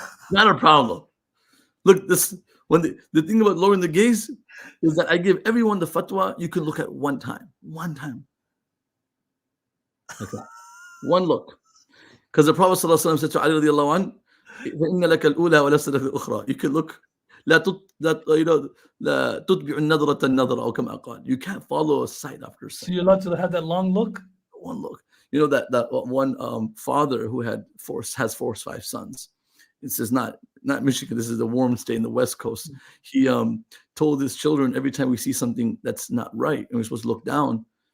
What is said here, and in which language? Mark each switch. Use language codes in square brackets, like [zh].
[en] Not a problem. Look, the thing about lowering the gaze is that I give everyone the fatwa you can look at one time. Okay. One look. Because the Prophet ﷺ said to Ali radiallahu anh, [ar] فَإِنَّ لَكَ الْأُولَى وَلَسَ لَكَ الْأُخْرَى. [en] You can look, [ar] لا تتبع النظرة النظرة أو كما قال. [en] You can't follow a sight after sight. So you're allowed to have that long look? One look. You know that one father who has 4 or 5 sons. This is not Michigan. This is a warm state in the West Coast. He told his children every time we see something that's not right and we're supposed to look down.